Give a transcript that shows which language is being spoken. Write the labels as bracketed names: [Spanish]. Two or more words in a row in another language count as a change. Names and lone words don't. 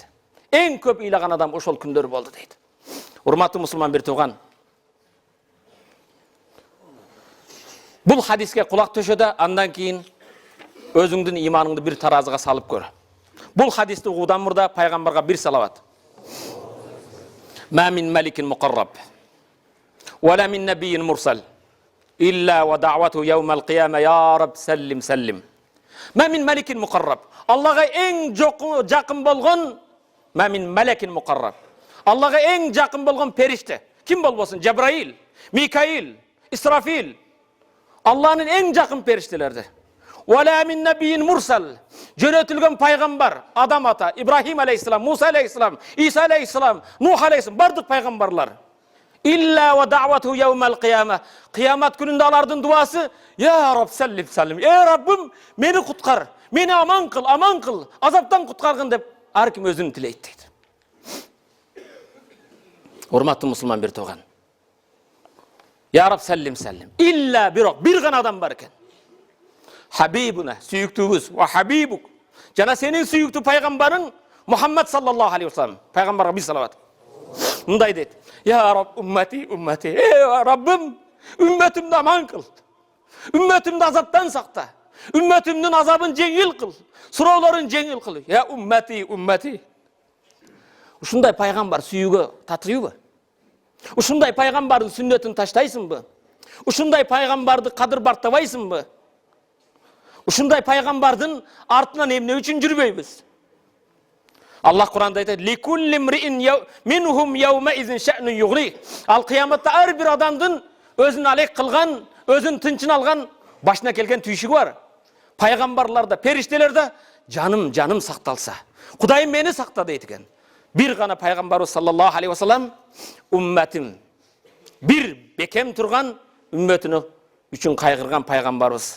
[Kyrgyz] Эң көп ыйлаган адам ошол күндөр болду дейт. Урматтуу мусулман бир тууган, бул хадиске кулак төшөдө, андан кийин өзүңдүн иманыңды бир таразыга салып көр. Бул хадисти угуудан мурда пайгамбарга бир салават. [Arabic] "ما من ملك مقرب ولا من نبي مرسل إلا ودعوته يوم القيامة يا رب سلم سلم." "ما من ملك مقرب." [Kyrgyz] Аллага эң жакын болгон, [Arabic] "ما من ملك مقرب." [Kyrgyz] Аллага эң жакын болгон периште ким болбосун? Жабраил, Микаил, Исрафил. Алланын эң жакын периштелерди. [Arabic] "ولا من نبي مرسل." [Kyrgyz] Жөнөтүлгөн пайгамбар, Адам ата, Ибрахим алейхиссалам, Муса алейхиссалам, Иса алейхиссалам, Нух алейхиссалам, бардык пайгамбарлар. [Arabic] "إلا ودعوته يوم القيامة." [Kyrgyz] Кыямат күнүндө алардын дуасы: [Arabic] "يا رب سلم سلم." [Kyrgyz] "Ey Раббым, мени куткар, мени аман кыл, азаптан куткаргын" деп ар ким өзүн тилейт дейт. Урматтуу мусулман бир тууган, [Arabic] "يا رب سلم سلم." [Kyrgyz] Илля бирок бир гана адам бар экен. Хабибуна, сүйүктүүбүз, [Arabic] وحبيبك. [Kyrgyz] Жана сенин сүйүктүү пайгамбарың Мухаммад [Arabic] صلى الله عليه وسلم. [Kyrgyz] Пайгамбарга бир салават. Мындай дейт: [Arabic] "يا رب, أمتي، أمتي." [Kyrgyz] "Эй Раббым, үммөтүмдү аман кыл. Үммөтүмдү азаптан сакта. Үммөтүмдүн азабын жеңил кыл. Суроолорун жеңил кыл. [Arabic] يا أمتي، أمتي." [Kyrgyz] Ушундай пайгамбар сүйүүгө татыйбы? Ушундай пайгамбардын сүннөтүн таштайсыңбы? Ушундай пайгамбарды кадыр бартабайсыңбы? Ушундай пайгамбардын артынан эмне үчүн жүрбөйбүз? Аллах Кур'анда айтат: [Arabic] "لكل امرئ منهم يومئذ شأن يغني." [Kyrgyz] Ал кыяматта ар бир адамдын өзүн алек кылган, өзүн тынчын алган башына келген түйшүгү бар. Пайгамбарларда, периштелерде жаным, жаным сакталса, Кудайым мени сакта дейт экен. Бир гана пайгамбарыбыз [Arabic] صلى الله عليه وسلم [Kyrgyz] умматим, бир бекем турган үммөтүнө үчүн кайгырган пайгамбарыбыз.